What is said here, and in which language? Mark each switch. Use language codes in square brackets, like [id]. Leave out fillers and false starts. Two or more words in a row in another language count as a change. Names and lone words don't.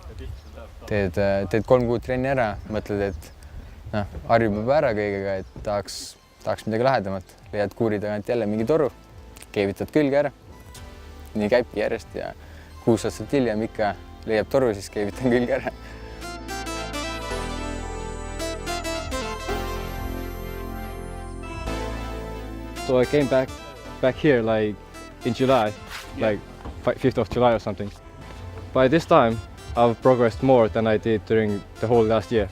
[et] Teed 3 kuud trenni ära, mõtled, et noh, harjub juba ära kõigega, et tahaks midagi lahedamat. Leiad kuuri tagant jälle mingi toru, keevitad külge ära. Nii käibki järjest ja 6 aastat hiljem ikka leiab toru, siis keevitan külge ära. [en] So I came back here like in July, like 5th of July or something. By this time, I've progressed more than I did during the whole last year.